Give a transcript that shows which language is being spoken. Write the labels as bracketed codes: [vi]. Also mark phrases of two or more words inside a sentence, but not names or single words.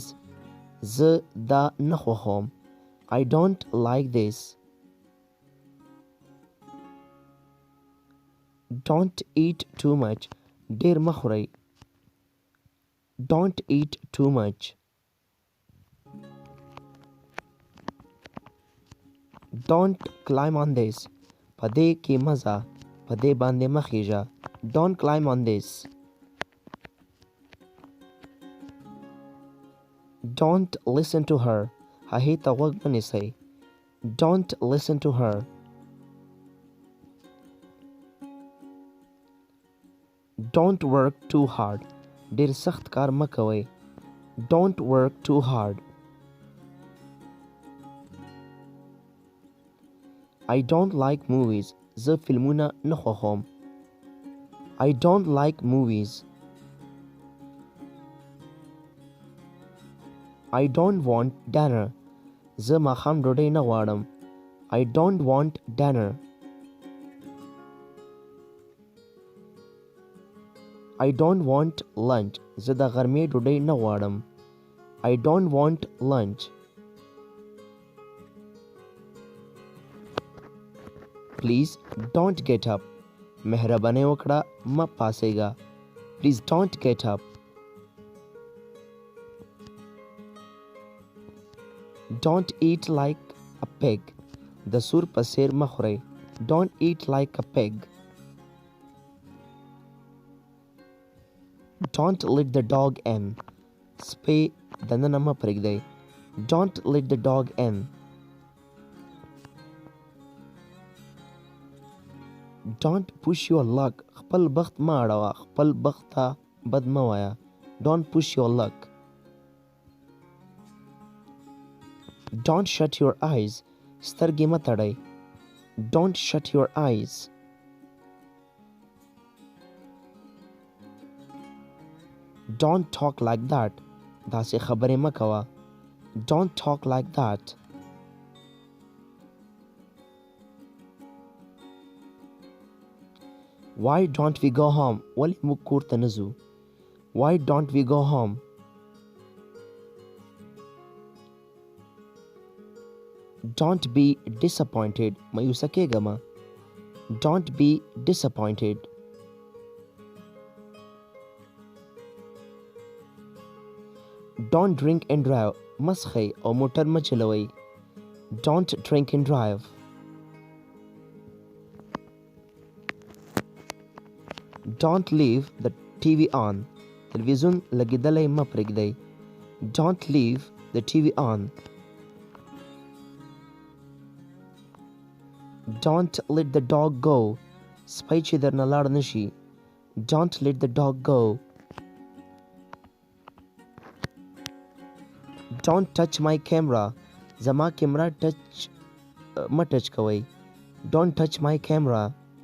[ps] زه دا نه خوښوم. [en] I don't like this. Don't eat too much. [ps] ډیر مه خورئ. [en] Don't eat too much. Don't climb on this. [ps] په دې کې مه ځه. په دې باندې مه خیژه. [en] Don't climb on this. Don't listen to her. [ps] هغې ته غوږ مه نیسئ. [en] Don't listen to her. Don't work too hard. [ps] ډیر سخت کار مه کوئ. [en] Don't work too hard. I don't like movies. [ps] زه فلمونه نه خوښوم. [en] I don't like movies. I don't want dinner. [ps] زه ماښام ډوډۍ نه غواړم. [en] I don't want dinner. I don't want lunch. [ps] زه د غرمې ډوډۍ نه غواړم. [en] I don't want lunch. Please don't get up. [ps] مهرباني وکړه مه پاسېږه. [en] Please don't get up. Don't eat like a pig. [ps] د سور په څېر مه خورئ. [en] Don't eat like a pig. Don't let the dog in. [ps] سپی دننه مه پرېږدئ. [en] Don't let the dog in. Don't push your luck. [ps] خپل بخت مه اړوه. خپل بخت ته بد مه وایه. [en] Don't push your luck. Don't shut your eyes. [ps] سترګې مه تړئ. [en] Don't shut your eyes. Don't talk like that. [ps] داسې خبرې مه کوه. [en] Don't talk like that. Why don't we go home? [ps] ولې موږ کور ته نه ځو. [en] Why don't we go home? Don't be disappointed. [ps] مایوسه کېږه مه. [en] Don't be disappointed. Don't drink and drive. [ps] مه څښئ او موټر مه چلوئ. [en] Don't drink and drive. Don't leave the TV on. [ps] تلویزیون لګېدلی مه پرېږدئ. [en] Don't leave the TV on. Don't let the dog go. [ps] سپی چې درنه لاړ نشي. [en] Don't let the dog go. Don't touch my camera. [ps] زما کیمرا مه ټچ کوئ. [en] Don't touch my camera.